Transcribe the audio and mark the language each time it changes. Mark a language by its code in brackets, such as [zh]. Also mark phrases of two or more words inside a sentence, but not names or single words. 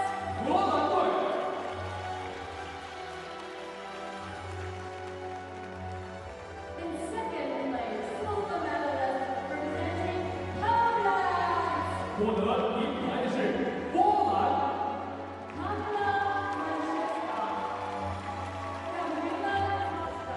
[zh] 荷兰队。 [en] In second place, silver medalist representing Poland. [zh] 获得银牌的是波兰。 Kamila Francesca. Kamila Costa.